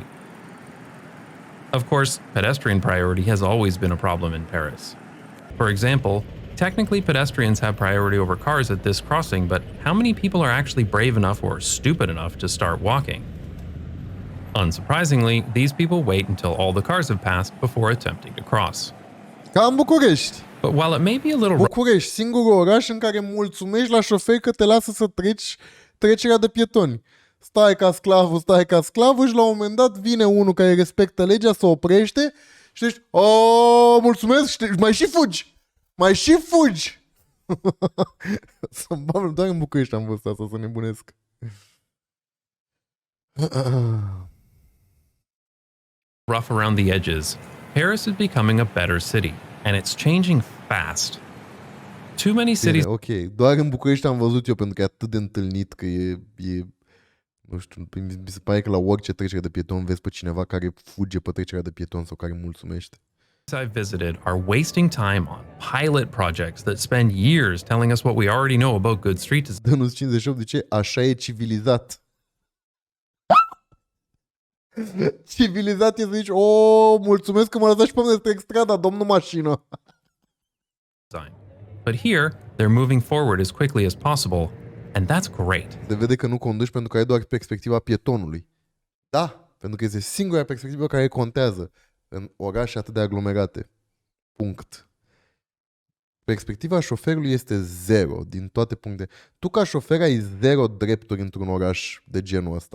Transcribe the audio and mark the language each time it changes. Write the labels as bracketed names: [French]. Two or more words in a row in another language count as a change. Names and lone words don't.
[English] Of course, pedestrian priority has always been a problem in Paris. For example, technically pedestrians have priority over cars at this crossing, but how many people are actually brave enough or stupid enough to start walking? Unsurprisingly, these people wait until all the cars have passed before attempting to cross. [Romanian] Ca în București. [English] But while it may be a little [Romanian] București, singurul oraș în care mulțumești la șofer că te lasă să treci trecerea de pietoni. Stai ca sclavul și la un moment dat vine unul care respectă legea, se oprește și zici, mulțumesc, și mai și fugi. Să-mi bam, doar în București am văzut asta, să nebunesc. [English] rough around the edges, Paris is becoming a better city, and it's changing fast. Too many cities... [Romanian] Bine, ok, doar în București am văzut eu pentru că e atât de întâlnit că e nu știu, mi se pare că la orice trecere de pieton vezi pe cineva care fuge pe trecerea de pieton sau care mulțumește. [English] I've visited are wasting time on pilot projects that spend years telling us what we already know about good street design. [Romanian] Dă-nu 58 de ce? Așa e civilizat. Civilizat e să zici, mulțumesc că mă lăsați pe mine să trec strada, domnul mașină. [English] But here, they're moving forward as quickly as possible, and that's great. [Romanian] Se vede că nu conduci pentru că ai doar perspectiva pietonului. Da, pentru că este singura perspectivă care contează în orașe atât de aglomerate. Punct. Perspectiva șoferului este 0 din toate punctele. Tu ca șofer ai 0 drepturi într-un oraș de genul ăsta.